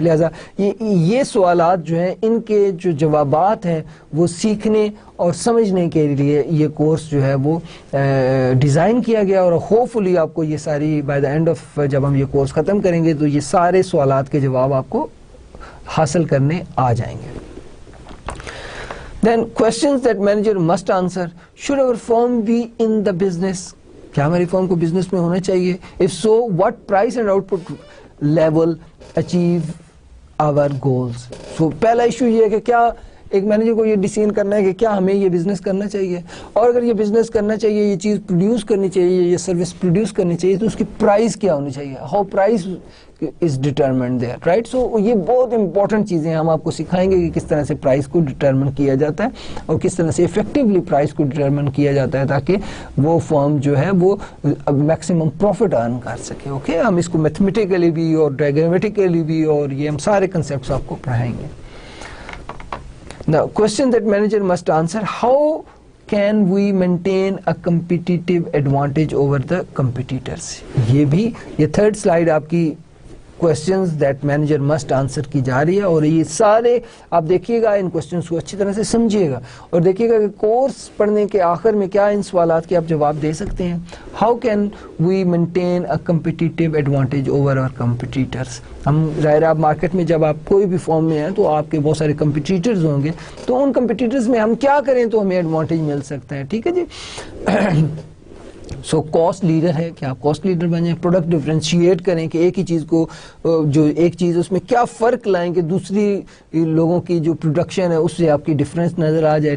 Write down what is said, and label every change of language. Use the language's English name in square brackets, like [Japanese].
[Urdu] لہٰذا یہ سوالات جو ہیں ان کے جو جوابات ہیں وہ سیکھنے اور سمجھنے کے لیے یہ کورس جو ہے وہ ڈیزائن کیا گیا, اور ہوپ فلی آپ کو یہ ساری [English] by the end of [Urdu] جب ہم یہ کورس ختم کریں گے تو یہ سارے سوالات کے جواب آپ کو حاصل کرنے آ جائیں گے. [English] Then questions that manager must answer: should our firm be in the business? [Urdu] کیا ہماری فرم کو بزنس میں ہونا چاہیے؟ [English] If so, what price and output level achieve our goals? [Urdu] So پہلا ایشو یہ ہے کہ کیا ایک مینیجر کو یہ ڈیسائڈ کرنا ہے کہ کیا ہمیں یہ بزنس کرنا چاہیے, اور اگر یہ بزنس کرنا چاہیے, یہ چیز پروڈیوس کرنی چاہیے, یہ سروس پروڈیوس کرنی چاہیے, تو اس کی پرائز کیا ہونی چاہیے. [English] how price is determined there, [Urdu] right. سو یہ بہت امپورٹنٹ چیزیں ہم آپ کو سکھائیں گے کہ کس طرح سے پرائز کو ڈٹرمن کیا جاتا ہے اور کس طرح سے افیکٹولی پرائز کو ڈٹرمن کیا جاتا ہے تاکہ وہ فرم جو ہے وہ میکسیمم پروفٹ ارن کر سکے. اوکے, ہم اس کو میتھمیٹیکلی بھی اور ڈائگرامیٹیکلی بھی, اور یہ ہم سارے کنسیپٹس آپ کو پڑھائیں گے. [English] Now, question that manager must answer: how can we maintain a competitive advantage over the competitors? [Urdu] یہ بھی یہ تھرڈ سلائیڈ آپ کی [English] questions that manager must answer [Urdu] کی جا رہی ہے, اور یہ سارے آپ دیکھیے گا, ان questions کو اچھی طرح سے سمجھیے گا اور دیکھیے گا کہ کورس پڑھنے کے آخر میں کیا ان سوالات کے آپ جواب دے سکتے ہیں. [English] How can we maintain a competitive advantage over our competitors? [Urdu] ہم ظاہر آپ مارکیٹ میں جب آپ کوئی بھی فارم میں ہیں تو آپ کے بہت سارے کمپٹیٹرز ہوں گے, تو ان کمپٹیٹرز میں ہم کیا کریں تو ہمیں ایڈوانٹیج مل سکتا ہے. ٹھیک ہے جی. سو کاسٹ لیڈر ہے کہ آپ کاسٹ لیڈر بن جائیں, پروڈکٹ ڈفرینشیٹ کریں کہ ایک ہی چیز کو جو ایک چیز اس میں کیا فرق لائیں کہ دوسری لوگوں کی جو پروڈکشن ہے اس سے آپ کی ڈفرینس نظر آ جائے.